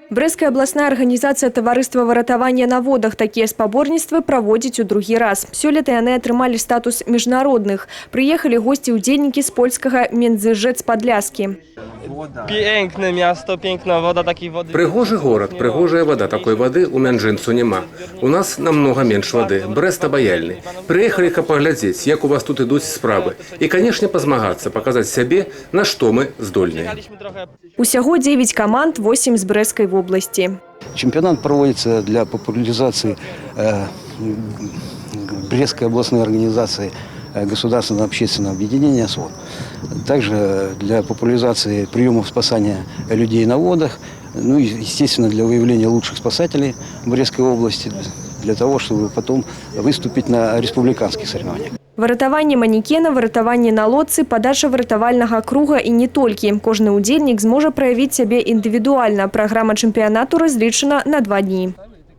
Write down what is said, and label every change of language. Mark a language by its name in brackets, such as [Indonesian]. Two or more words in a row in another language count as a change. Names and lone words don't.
[Belarusian] Брэсцкая абласная арганізацыя таварыства выратавання на водах такія спаборніцтвы праводзіць у другі раз. Сёлета яны атрымалі статус міжнародных. Прыехалі госці-удзельнікі з польскага Międzyrzec-Podlaski. [Polish] Piękne miasto, piękna woda, takiej wody. [Belarusian] Прыгожы горад, прыгожая вода. Такой воды у Мянжынцу няма. У нас намного менш воды. Брэст абаяльны. Прыехалі, каб паглядзець, як у вас тут ідуць справы. І, канешне, пазмагацца, паказаць сябе, на што мы здольныя. Усяго 9 каманд, 8 з Брэсцкай области. [Russian] Чемпионат проводится для популяризации Брестской областной организации государственного общественного объединения СВОД. Также для популяризации приемов спасания людей на водах, ну и, естественно, для выявления лучших спасателей Брестской области, для того, чтобы потом выступить на республиканских соревнованиях. [Belarusian] Выратаванне манекена, выратаванне на лодцы, падача выратавальнага круга і не толькі. Кожны удзельнік зможа праявіць сябе індывідуальна. Праграма чэмпіянату разлічана на 2 дні.